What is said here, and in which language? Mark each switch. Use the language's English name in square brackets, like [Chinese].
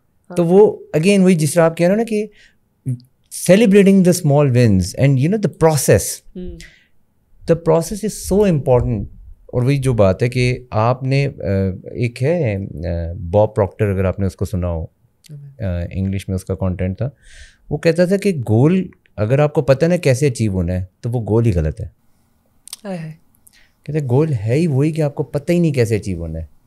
[Urdu] تو وہ اگین وہی جس طرح آپ کہہ رہے ہو نا کہ [English] celebrating the small wins and you know the process is so important. [Urdu] اور وہی جو بات ہے کہ آپ نے ایک ہے باب پروکٹر, اگر آپ نے اس کو سنا ہو, انگلش میں اس کا کانٹینٹ تھا, وہ کہتا تھا کہ گول اگر آپ کو پتہ نا کیسے اچیو ہونا ہے تو وہ گول ہی غلط ہے. کہتے ہیں گول ہے ہی وہی کہ آپ کو پتہ ہی نہیں کیسے اچیو ہونا ہے.